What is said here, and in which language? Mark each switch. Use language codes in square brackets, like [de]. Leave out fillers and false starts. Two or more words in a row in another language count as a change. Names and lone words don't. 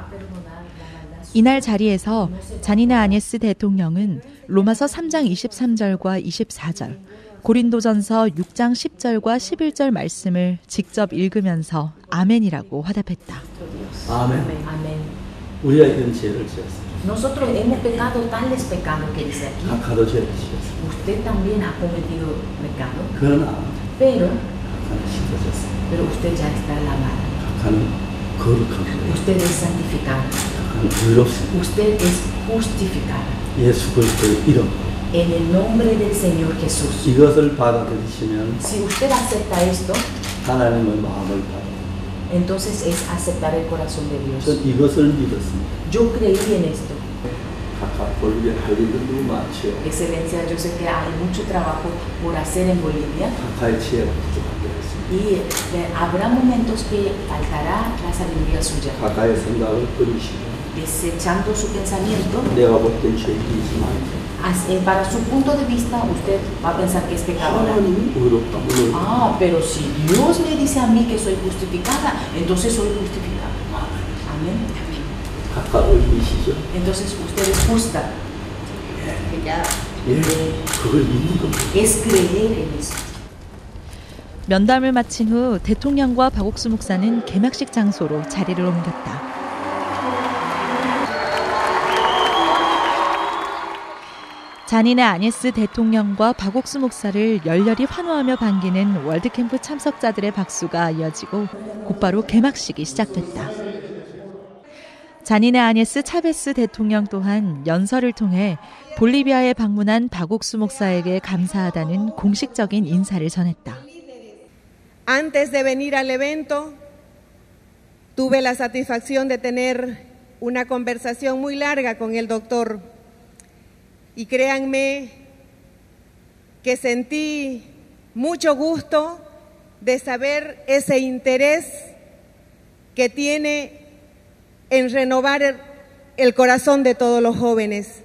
[ko] 이날 자리에서 자니네 아니에스 대통령은 로마서 3장 23절과 24절, 고린도전서 6장 10절과 11절 말씀을 직접 읽으면서 아멘이라고 화답했다. 아멘. [es] Amén. [ko] 우리가 이런 죄를 지었습니다. [es] Nosotros hemos pecado tales pecados que dice aquí. [ko] 각하도 죄를 지었습니다. [es] Usted también ha cometido pecado, [ko] 그러나 [es] pero [ko] 각하는 씻어졌습니다. [es] usted ya está lavado. [ko] 각하는 거룩합니다. [es] Usted es santificado. [ko] 각하는 의롭습니다. [es] Usted es justificado. [ko] 예수 그리스도의 이름 [es] En el nombre del Señor Jesús. [ko] 이것을 받아들이시면 [es] Si usted acepta esto, [ko] 하나님의 마음을 받아. [es] entonces es aceptar el corazón de Dios. [ko] 전 이것을 믿었습니다. [es] Yo creí en esto. [ko] 각하 볼리비아 할 일도 너무 많죠. [es] Excelencia, yo sé que hay mucho trabajo por hacer en Bolivia [ko] 각하의 지혜가 부족하게 했습니다. [es] y habrá momentos que faltará la sabiduría suya. [ko] 각하의 생각을 버리시고 [es] Desechando su pensamiento, [ko] 내가 볼 땐 죄이지만 [es] para su punto de vista, usted va a pensar que es pecadora. [ko] 하나님이 의롭다면 [es] Ah, pero si Dios me dice a mí que soy justificada, entonces soy justificada. Amén. [ko] 각하 의이시죠. [es] Entonces usted es justa. [ko] 예, 그걸 믿는 겁니다. [es] Es creer en eso. [ko] 면담을 마친 후 대통령과 박옥수 목사는 개막식 장소로 자리를 옮겼다. 자니네 아니에스 대통령과 박옥수 목사를 열렬히 환호하며 반기는 월드캠프 참석자들의 박수가 이어지고 곧바로 개막식이 시작됐다. 자니네 아니에스 차베스 대통령 또한 연설을 통해 볼리비아에 방문한 박옥수 목사에게 감사하다는 공식적인 인사를 전했다. [es] Antes de venir al evento, tuve la satisfacción de tener una conversación muy larga con el doctor. Y créanme que sentí mucho gusto de saber ese interés que tiene en renovar el corazón de todos los jóvenes.